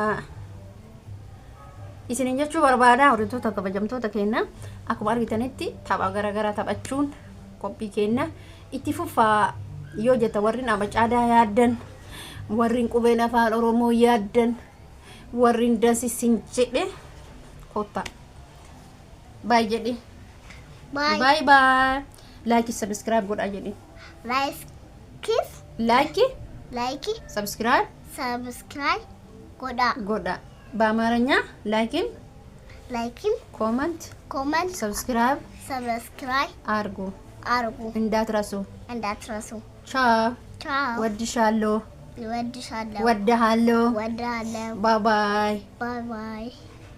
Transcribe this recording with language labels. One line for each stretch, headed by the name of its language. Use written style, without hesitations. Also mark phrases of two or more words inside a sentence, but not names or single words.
Oromo: isinin jechuu barbaada hordoftoota kabajamtoota keenya akkuma argitanitti tapha garagaraa taphachuun qophii keenya itti fufaa yoo jetta warri abacaadaa yaaddan warri qubeen afaan oromoo yaaddan warri dansisin jedhe kottaa bye jedhi
English: bye like subscribe
Oromo: godha jedhi
English: like subscribe
Amharic: godha በአማርኛ ላይክም
English: comment subscribe
Amharic: አርጉ እንዳትረሱ ቻው ወድሻለሁ ወድሃለሁ
English: bye bye